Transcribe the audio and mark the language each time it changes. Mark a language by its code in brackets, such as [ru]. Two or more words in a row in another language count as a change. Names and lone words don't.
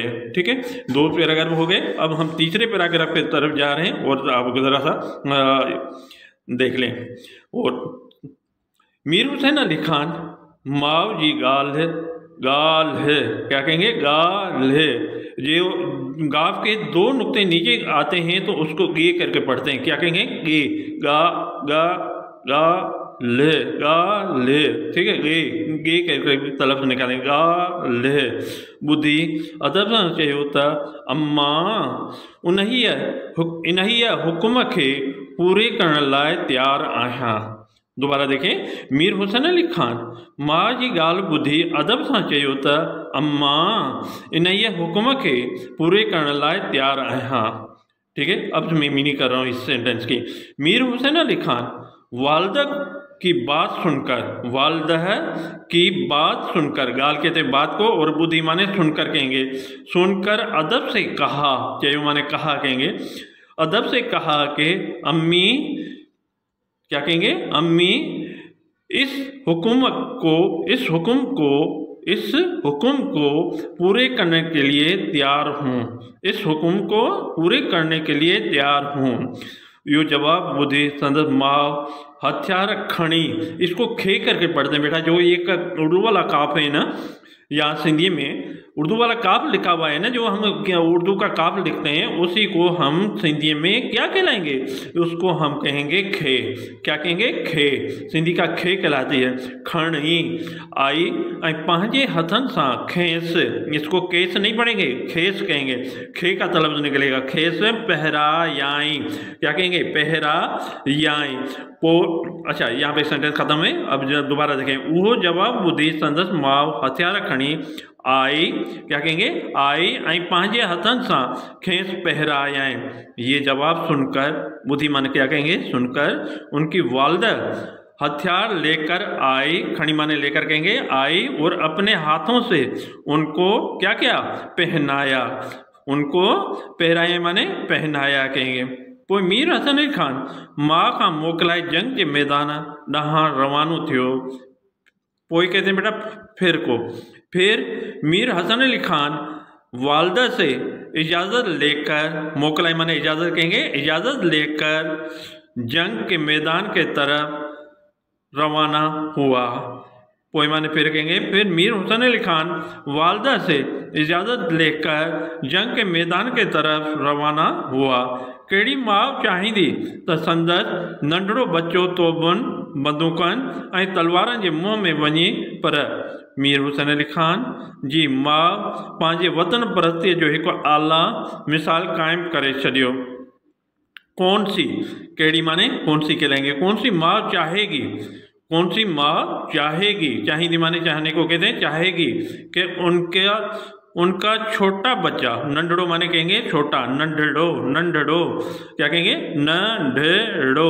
[hi] ठीक है, दो पैराग्राफ हो गए। अब हम तीसरे पैराग्राफ की तरफ जा रहे हैं और आप जरा सा देख लें। और मीर हुसैन अली खान [sd] माव जी गाल [hi] है, गाल है, क्या कहेंगे, गाल है। जो गाफ के दो नुक्ते नीचे आते हैं तो उसको गे करके पढ़ते हैं, क्या कहेंगे, गे, गा, गा, गा, ले, गा, ले। ठीक है, गे, गे करके तलफ़ निकालेंगे, गा, ले। [sd] बुद्धि अदब सां चयो त अम्मा इन्हीअ हुकुम खे पूरे करण लाइ तैयार आहियां। [hi] दोबारा देखें, [sd] मीर हुसैन अली खान माँ जी गाल ॿुधी अदब सां चयो त अम्मा इन्हीअ हुकुम खे पूरे करण लाइ तैयार आहियां। [hi] ठीक है, अब मैं मीनिंग कर रहा हूँ इस सेंटेंस की। मीर हुसैन अली खान वालदा की बात सुनकर, वालदा की बात सुनकर, गाल कहते हैं बात को और बुद्धि माने सुनकर कहेंगे, सुनकर अदब से कहा, चयो माने कहा कहेंगे, अदब से कहा कि अम्मी, क्या कहेंगे, अम्मी इस हुक्म को पूरे करने के लिए तैयार हूँ, इस हुक्म को पूरे करने के लिए तैयार हूँ। [sd] यो जवाब ॿुधी संदसि माउ हथियार खणी, [hi] इसको खे करके पढ़ते हैं बेटा। जो एक उर्दू वाला काफ है ना, या सिंधी में उर्दू वाला काफ लिखा हुआ है ना, जो हम उर्दू का काफ लिखते हैं उसी को हम सिंधी में क्या कहलाएंगे, उसको हम कहेंगे खे। क्या कहेंगे, खे। सिंधी का खे कहलाती है। [sd] खणी आई ऐं पंहिंजे हथनि सां खेस, [hi] इसको केस नहीं पढ़ेंगे, खेस कहेंगे, खे का तलफ़्ज़ निकलेगा, खेस। [sd] पहरायाई, [hi] क्या कहेंगे, पहरायाई। अच्छा, यहाँ पे सेंटेंस खत्म है। अब दोबारा देखें, [sd] वो जवाब ॿुधी संदसि माउ हथियार खणी आई, [hi] क्या कहेंगे, [sd] आई ऐं पंहिंजे हथनि सां खेस पहरायाई। [hi] ये जवाब सुनकर, बुद्धि माने क्या कहेंगे, सुनकर उनकी वालदा हथियार लेकर आई, खड़ी माने लेकर कहेंगे, आई और अपने हाथों से उनको क्या किया, पहनाया। उनको पहराया माने पहनाया कहेंगे। [sd] पोइ मीर हसन अली खान मां खां मोकिलाए जंग जे मैदान ॾांहुं रवानो थियो। [hi] पोइ कहते हैं बेटा फिर मीर हसन अली खान वालदा से इजाज़त लेकर, मोकलाई माने इजाज़त कहेंगे, इजाज़त लेकर जंग के मैदान के तरफ रवाना हुआ। पोइ माने फिर कहेंगे, फिर मीर हुसैन अली खान वालदा से इजाज़त लेकर जंग के मैदान के तरफ रवाना हुआ। [sd] कहिड़ी माउ चाहींदी त संदसि नंढड़ो बच्चो तोबुनि, बंदूकनि ऐं तलवारनि जे मुंहं में वञे, पर मीर हुसैन अली खान जी माउ पंहिंजे वतन परस्तीअ जो हिकु आला मिसाल क़ाइमु करे छॾियो। [hi] कौन सी, कहिड़ी माने कौन सी कहलाएंगे, कौन सी माँ चाहेगी, कौन सी माँ चाहेगी, चाहिए माने चाहने को कहते हैं, चाहेगी कि उनका छोटा बच्चा, नंढड़ो माने कहेंगे छोटा, [sd] नंढड़ो, नंढड़ो [hi] क्या कहेंगे, [sd] नंढड़ो।